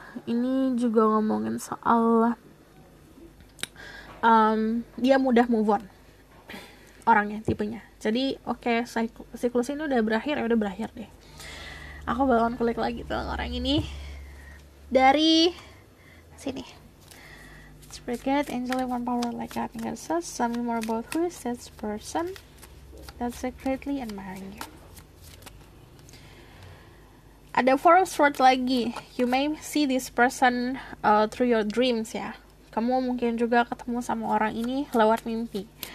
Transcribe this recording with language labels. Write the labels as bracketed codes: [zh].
[id] Ini juga ngomongin soal dia mudah move on orangnya, tipenya. Jadi oke, siklus ini udah berakhir deh. Aku bakalan kulik lagi tentang orang ini dari sini. [en] Spirit Guide, Angel One Power Like God and God says, tell me more about who is this person that's secretly admiring you. [id] Ada Four of Swords lagi. [en] You may see this person through your dreams ya. [id] Kamu mungkin juga ketemu sama orang ini lewat mimpi.